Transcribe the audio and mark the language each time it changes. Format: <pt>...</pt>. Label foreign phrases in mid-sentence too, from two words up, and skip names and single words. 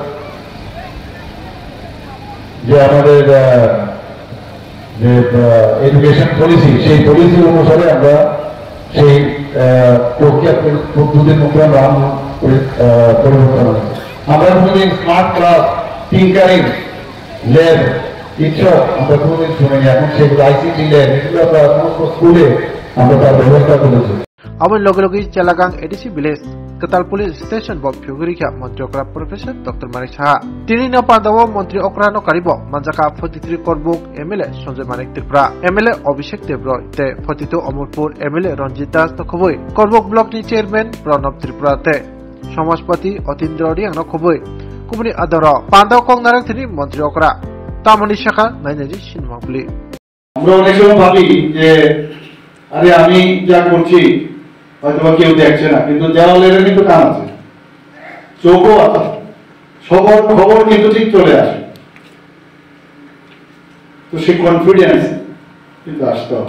<bn>যে আমাদের যে এডুকেশন পলিসি সেই পলিসি অনুসারে আমরা সেই প্রক্রিয়া পদ্ধতির মধ্যে আমরা পরিবর্তন হয়েছে। আমরা কোনোদিন</bn> <en>smart class, tinkering lab</en> <bn>ইচ্ছক আমরা কোনোদিন শুনিনি। এখন সেগুলো</bn> <en>ICT lab</en> <bn>এগুলো আমরা সমস্ত স্কুলে আমরা তার ব্যবস্থা করেছি।</bn> <trp>Amun logi Jalagang ADC Village, Katal Police Station Bob Pugurika, Montriokra Professor Dr. Manik Shaha. Tini na Pandawa Montri Okrano Karibo, Manjaka 43 Korbuk, MLA Sanjay Manik Tripura, MLA Abhishek Debroy, Te 42 Amurpur, MLA Ranjit Das Khoboi, Korbuk Block ni Chairman Pranab Tripura Te, Samajpati Otindra Riang Khoboi, Kumuni Adara, Pandaw Kong Narak Tini Montriokra, Tamani Shaka, Nainaji Shinmapli.</trp> <bn>আমরা অনেক সময় ভাবি যে আরে আমি যা করছি হয়তো বা কেউ দেখছে না, কিন্তু দেওয়ালের কিন্তু কান আছে, চোখও আছে, সবার খবর কিন্তু ঠিক চলে আসে। তো সেই কনফিডেন্স কিন্তু আসতে হবে।</bn>